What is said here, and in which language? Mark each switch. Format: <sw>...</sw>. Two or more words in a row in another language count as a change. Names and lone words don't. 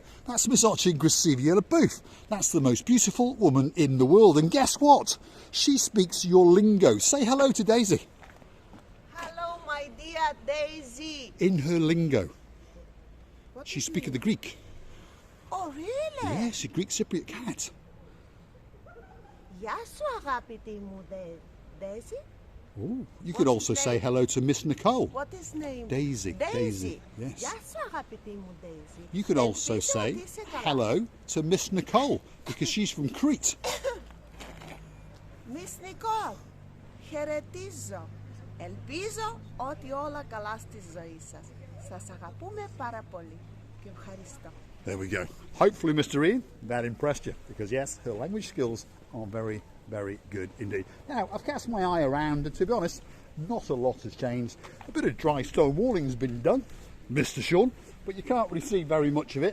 <en>That's Miss Gracivia Booth. That's the most beautiful woman in the world. And guess what? She speaks your lingo. Say hello to Daisy. Hello, my dear Daisy. In her lingo. What She's is speaking it? the Greek. Oh, really? Yes, a Greek Cypriot cat.</en> <el>Γεια σου, αγαπητή μου, Daisy.</el> <en>Ooh, you could What's also his say name? hello to Miss Nicole. What is name? Daisy. Daisy. Yes.</en> <el>Γεια σου, αγαπητή μου, Daisy.</el> <en>You could also</en> <el>Ελπίζω</el> <en>say</en> <el>ότι είσαι καλά.</el> <en>hello to Miss Nicole because she's from Crete. Miss Nicole,</en> <el>χαιρετίζω. Ελπίζω ότι όλα καλά στη ζωή σας. Σας αγαπούμε πάρα πολύ και ευχαριστώ.</el> <en>There we go. Hopefully, Mr. Ian, that impressed you because yes, her language skills are very, very good indeed. Now, I've cast my eye around, and to be honest, not a lot has changed. A bit of dry stone walling's been done, Mr. Sean, but you can't really see very much of it.</en>